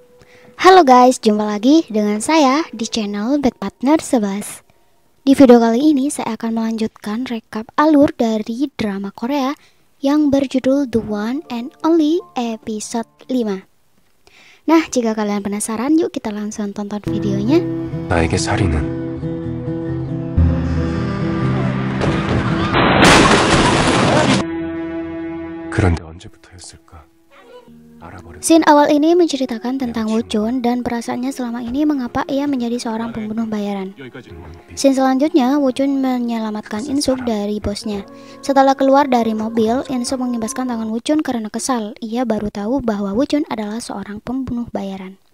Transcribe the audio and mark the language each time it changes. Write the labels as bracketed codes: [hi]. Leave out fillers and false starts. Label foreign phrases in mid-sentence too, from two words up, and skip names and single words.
[id] Halo guys, jumpa lagi dengan saya di channel Bad Partner 11. Di video kali ini saya akan melanjutkan rekap alur dari drama Korea yang berjudul The One and Only episode 5. Nah, jika kalian penasaran, yuk kita langsung tonton videonya. [ko] 나에게 살인은 그런데 언제부터였을까? 알아버렸. [id] Scene awal ini menceritakan tentang Woo Chun dan perasaannya selama ini mengapa ia menjadi seorang pembunuh bayaran. Scene selanjutnya, Woo Chun menyelamatkan In Suk dari bosnya. Setelah keluar dari mobil, In Suk mengibaskan tangan Woo Chun karena kesal. Ia baru tahu bahwa Woo Chun adalah seorang pembunuh bayaran.